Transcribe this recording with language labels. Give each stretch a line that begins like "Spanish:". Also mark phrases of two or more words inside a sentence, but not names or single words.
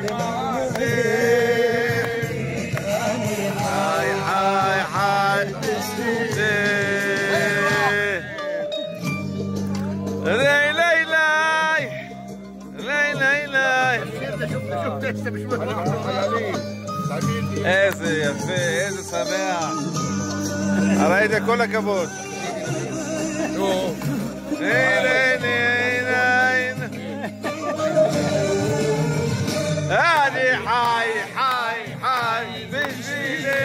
Hebrew: חי חי חי לי לי לי לי לי لي لي لي איזה יפה, איזה שמח. הרי כל הכבוד. נו. אני חי, חי, חי בשבילי.